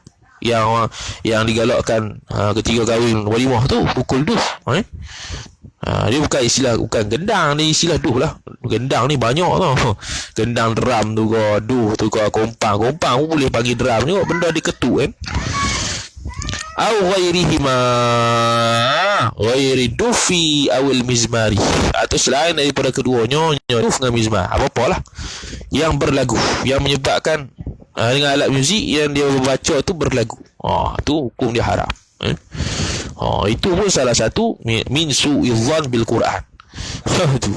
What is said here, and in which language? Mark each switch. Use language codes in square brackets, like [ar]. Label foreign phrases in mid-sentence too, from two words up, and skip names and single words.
[ms] Yang digalakkan ketika kahwin walimah tu, pukul duh. Dia bukan gendang, ni istilah duh lah. Gendang ni banyak tau. Gendang drum tu ke, duh tu ke, kompang pun boleh panggil drum ni, benda diketuk [ar] au ghairi dufi awil mizmari, [ms] atau selain daripada keduanya, duf dengan mizmar, apa-apalah yang berlagu, yang menyebabkan dengan alat muzik yang dia baca tu berlagu. Tu hukum dia haram. Itu pun salah satu [ar] min su'izzan bil Quran. [ms] Tu.